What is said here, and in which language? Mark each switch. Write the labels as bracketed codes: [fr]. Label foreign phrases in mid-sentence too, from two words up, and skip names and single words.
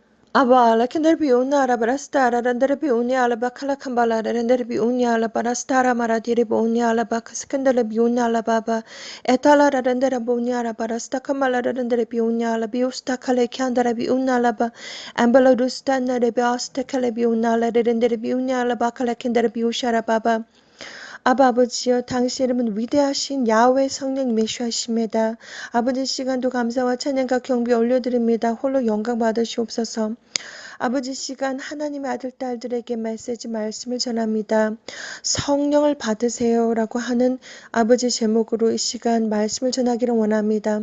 [ko] Aba la kendere bi una ala barastara rendere bi unya ala bakala kambala rendere bi unya ala barastara maradiri bi unya ala bakaskandele bi unya ala baba etala rendere bi unya ala barasta kambala rendere bi unya ala bi usta kale kyandere bi unya ala ba ambala dusta nere bi asta kale bi unya ala rendere bi unya ala bakala kendere bi ushara baba 아바 아버지여 당신 이름은 위대하신 야훼 성령 메시아십니다. 아버지 시간도 감사와 찬양과 경배 올려드립니다. 홀로 영광 받으시옵소서. 아버지 시간 하나님의 아들 딸들에게 말씀을 전합니다. 성령을 받으세요라고 하는 아버지 제목으로 이 시간 말씀을 전하기를 원합니다.